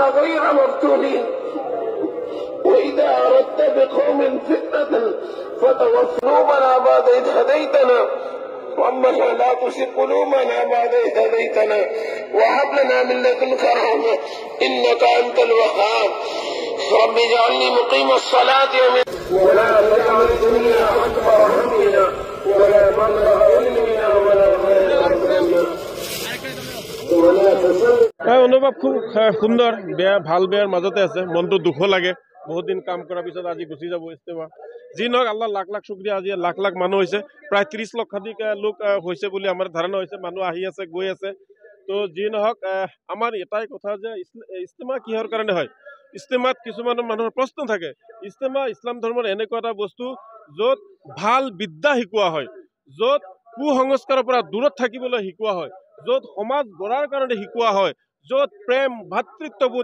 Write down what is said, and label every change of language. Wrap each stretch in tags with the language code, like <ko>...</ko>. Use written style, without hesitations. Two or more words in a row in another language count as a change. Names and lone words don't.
<ar>غير مفتونين وإذا أردت بقوم فتنة فتوفنا بعد إذ هديتنا ربنا لا تزغ قلوبنا بعد إذ هديتنا وهب لنا من لدنك رحمة إنك أنت الوهاب رب اجعلني مقيم الصلاة ولا تجعل الدنيا أكبر همنا ولا مبلغ علمنا ولا</ar> <as>অনুভৱ খুব সুন্দৰ বেয়া ভাল বেয়াৰ মাজতে আছে মনটো দুখ লাগে বহুত দিন কাম কৰাৰ পিছত আজি গুচি যাব ইস্তেমা যি নহওক আল্লাহ লাখ লাখ শুকৰিয়া আজি লাখ লাখ মানুহ হৈছে প্ৰায় 30 লক্ষাধিক লোক হৈছে বুলি আমাৰ ধাৰণা হৈছে মানুহ আহি আছে গৈ আছে তো যি নহওক আমাৰ এটাই কথা যে ইস্তেমা কিহৰ কাৰণে হয় ইস্তেমাত কিছুমান মানুহৰ প্ৰশ্ন থাকে ইস্তেমা ইছলাম ধৰ্মৰ এনেকুৱা এটা বস্তু য'ত ভাল বিদ্যা শিকোৱা হয় য'ত কুসংস্কাৰৰ পৰা দূৰত থাকিবলৈ শিকোৱা হয় য'ত সমাজ গঢ়াৰ কাৰণে শিকোৱা হয় য'ত প্ৰেম ভাতৃত্ববোধ</as>